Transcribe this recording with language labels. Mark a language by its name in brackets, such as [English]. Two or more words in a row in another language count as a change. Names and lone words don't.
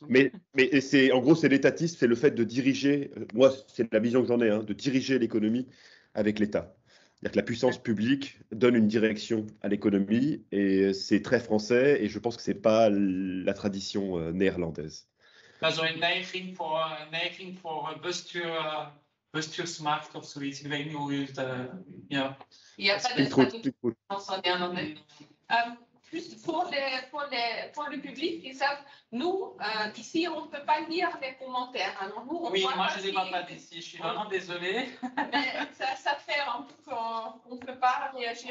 [French] Mais en gros, c'est l'étatisme, c'est le fait de diriger, moi, c'est la vision que j'en ai, de diriger l'économie avec l'État. C'est-à-dire que la puissance publique donne une direction à l'économie, et c'est très français, et je pense que ce n'est pas la tradition néerlandaise. [Dutch] Also een neiging voor bestuursmacht of zoiets. Ik weet niet hoe u het... ja. [French] Il n'y a pas de traduction en néerlandais. Juste pour le public qui savent, nous, ici, on ne peut pas lire les commentaires. Alors, nous, oui, moi, je ne les vois pas d'ici. Je suis vraiment désolée. Mais ça fait un peu qu'on ne peut pas réagir.